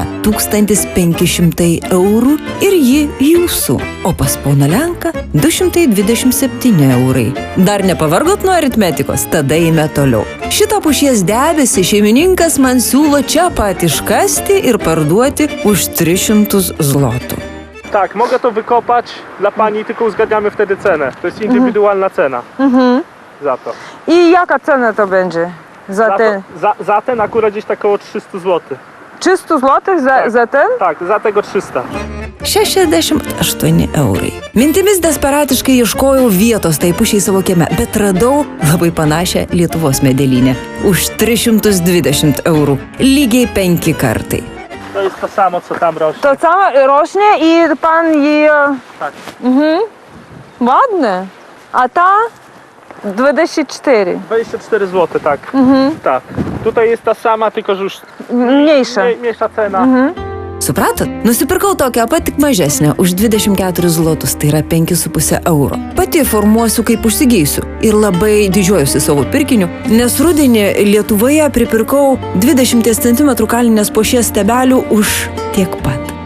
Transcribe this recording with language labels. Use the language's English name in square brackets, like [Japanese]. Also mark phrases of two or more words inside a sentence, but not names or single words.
[Lithuanian] 1500 eurų ir ji jūsų. O pas poną Lenką 227 eurai. Dar nepavargot nuo aritmetikos? Tada eime toliau. Šitą pušies debesį šeimininkas man siūlo čia pat iškasti ir parduoti už 300 zlotų. [Polish] Tak, mogę to wykopać dla pani, tylko uzgadniamy wtedy cenę. To jest indywidualna cena. Za to. I jaka cena to będzie? Za ten akurat gdzieś tak około 300 zł. 300 zł za ten? Tak, za tego 300. [Lithuanian] 68 eurai. Mintimis desperatiškai ieškojau vietos tai pušiai savo kieme, bet radau labai panašią Lietuvos medelynę. Už 320 eurų. Lygiai 5 kartai. [Polish] To jest to samo, co tam rośnie. To samo rośnie i pan je... Tak. Ładne. A ta? 24. 24 zł, tak. Tak. Tutaj jest ta sama, tylko że już mniejsza cena. [Lithuanian] Supratot? Nusipirkau tokią pat, tik mažesnę, už 24 zlotus, tai yra 5,5 euro. Pati formuosiu, kaip užsigeisiu. Ir labai didžiuojusi savo pirkiniu, nes rudenį Lietuvoje pripirkau 20 cm kalinės pušies stebelių už tiek pat.